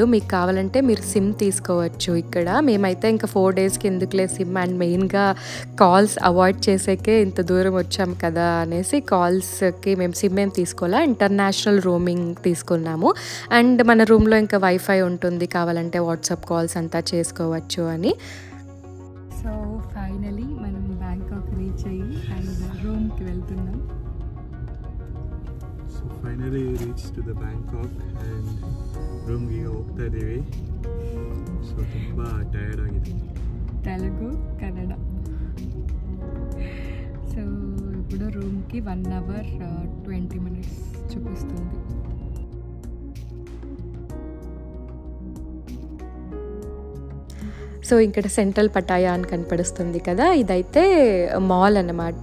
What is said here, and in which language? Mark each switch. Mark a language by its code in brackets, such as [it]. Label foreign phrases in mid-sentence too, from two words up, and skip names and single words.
[te] మీకు కావాలంటే మీరు సిమ్ తీసుకోవచ్చు ఇక్కడ. మేమైతే ఇంకా 4 daysకి ఎందుకులే సిమ్, అండ్ మెయిన్గా [en] calls avoid [te] చేసేకే ఇంత దూరం వచ్చాం కదా అనేసి కాల్స్కి మేము సిమ్ ఏం తీసుకోవాలా, [en] international roaming [te] తీసుకున్నాము. అండ్ మన రూమ్లో ఇంకా వైఫై ఉంటుంది, కావాలంటే వాట్సాప్ కాల్స్ అంతా చేసుకోవచ్చు అని. సో ఫైనలీ మనం బ్యాంకాక్ రీచ్ అయ్యి అండ్ రూమ్కి వెళ్తున్నాం. [en] So finally reached to the Bangkok and room [kn] ಗೆ ಹೋಗ್ತಾ ಇದೀವಿ. ಸೊ ತುಂಬಾ ಟಯರ್ಡ್ ಆಗಿದೆ. [te] తెలుగు కన్నడ. సో ఇప్పుడు రూమ్కి [en] 1 hour 20 minutes [te] చూపిస్తుంది. సో ఇక్కడ సెంట్రల్ పటాయా అని కనపడుస్తుంది కదా, ఇదైతే మాల్ అన్నమాట.